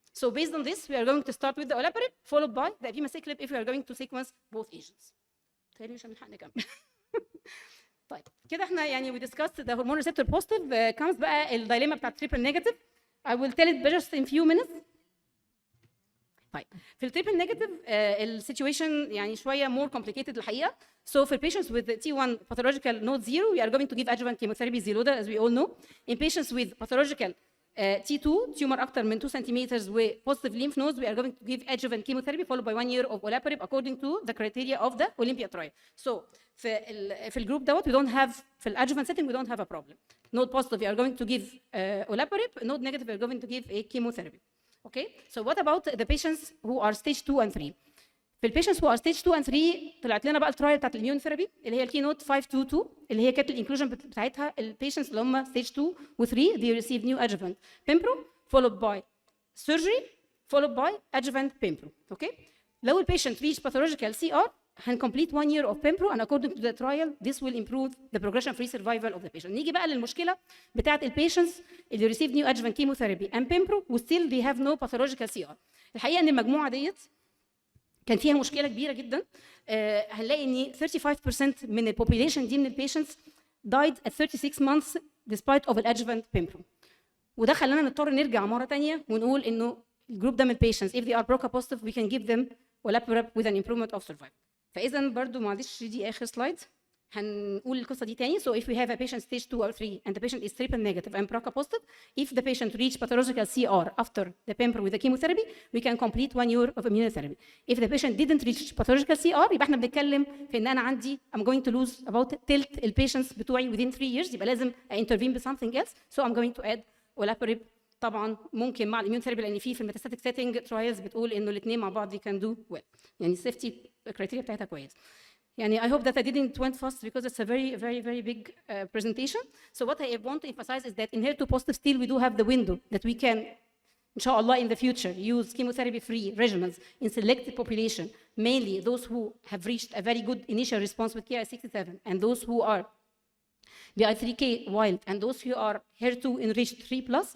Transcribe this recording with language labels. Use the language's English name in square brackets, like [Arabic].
[English] So based on this, we are going to start with the olaparib, followed by the abemaciclib if we are going to sequence both agents. [Arabic] مش هنلحق نكمل. طيب كده احنا يعني [English] we discussed the hormone receptor positive. comes [Arabic] بقى الدايليما بتاعت [English] triple negative. I will tell it just in few minutes. [Arabic] طيب في التريبل نيجاتيف السيتويشن يعني شويه [English] more complicated [Arabic] الحقيقه. [English] So for patients with T1 pathological node 0, we are going to give adjuvant chemotherapy Xeloda, as we all know. In patients with pathological T2 tumor [Arabic] اكتر من [English] 2 centimeters with positive lymph nodes, we are going to give adjuvant chemotherapy followed by 1 year of olaparib according to the criteria of the Olympia trial. So [Arabic] في الجروب دوت [English] we don't have في الادجuvant setting we don't have a problem. Node positive we are going to give olaparib, node negative we are going to give a chemotherapy. Okay, so what about the patients who are stage 2 and 3? [Arabic] في البيشنتس [English] who are stage 2 and 3 [Arabic] طلعت لنا بقى الترايل بتاعت الاميون ثيرابي اللي هي الكينوت 522 اللي هي كانت الانكلوجن بتاعتها البيشنتس اللي هم stage 2 و 3 [English] they receive new adjuvant pembro followed by surgery followed by adjuvant pembro. Okay, [Arabic] لو البيشنت [English] reach pathological CR هنcomplete 1 year of pembro and according to the trial this will improve the progression-free survival of the patient. [Arabic] نيجي بقى للمشكلة بتاعة البيشنتس اللي [English] received neoadjuvant chemotherapy and pembro و still they have no pathological CR. [Arabic] الحقيقة إن المجموعة ديت كان فيها مشكلة كبيرة جدا. هنلاقي إن 35% من البوبيليشن دي من البيشنتس died at 36 months [English] despite of [Arabic] الادجuvant pembro. وده خلانا نضطر نرجع مرة تانية ونقول إنه الجروب ده من البيشنتس [English] if they are BRCA positive we can give them olaparib with an improvement of survival. [Arabic] فإذا برضو معلش دي آخر سلايد هنقول القصة دي تاني. [English] So if we have a patient stage 2 or 3 and the patient is triple negative and BRCA positive, if the patient reach pathological CR after the pembro with the chemotherapy, we can complete 1 year of immunotherapy. If the patient didn't reach pathological CR [Arabic] يبقى احنا بنتكلم في ان انا عندي [English] I'm going to lose about tilt [Arabic] البيشنتس بتوعي [English] within 3 years. [Arabic] يبقى لازم [English] intervene with something else. So I'm going to add olaparib. [Arabic] طبعا ممكن مع الاميون ثيرابي لان في الميتاستاتيك سيتنج ترايلز بتقول انه الاثنين مع بعض كان دو ويل، يعني السيفتي كرايتيريا بتاعتها كويس. [English] يعني I hope that I didn't went fast because it's a very big presentation. So what I want to emphasize is that in HER2 positive still we do have the window that we can inshallah in the future use chemotherapy free regimens in selected population, mainly those who have reached a very good initial response with Ki-67 and those who are PI3K wild and those who are HER2 enriched 3+.